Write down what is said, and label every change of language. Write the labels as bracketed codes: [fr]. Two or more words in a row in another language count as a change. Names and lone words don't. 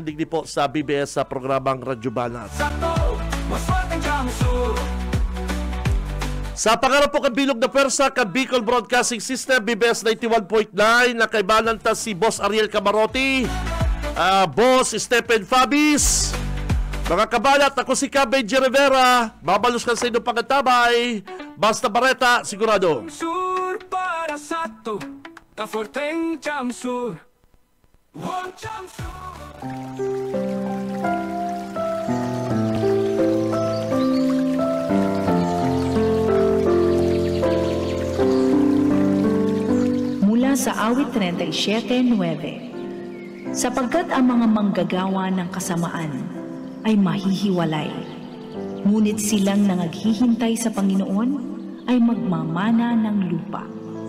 [bik] Digdi po sa BBS sa programang Radyo Banat. Sa pangarap po kabilog na pwersa ka Bicol Broadcasting System, BBS 91.9, nakaibanan ta si Boss Ariel Camarote, Boss Stephen Fabis. Mga kabalat, ako si Benji Rivera. Mabalos ka sa inyong pagkatabay. Basta Bareta, sigurado. Sur para sa to, Kaforteng Jamsur. One Jamsur. [tl] Mula sa awit 37:9, sapagkat ang mga manggagawa ng kasamaan ay mahihiwalay, ngunit silang nangaghihintay sa Panginoon ay magmamana ng lupa.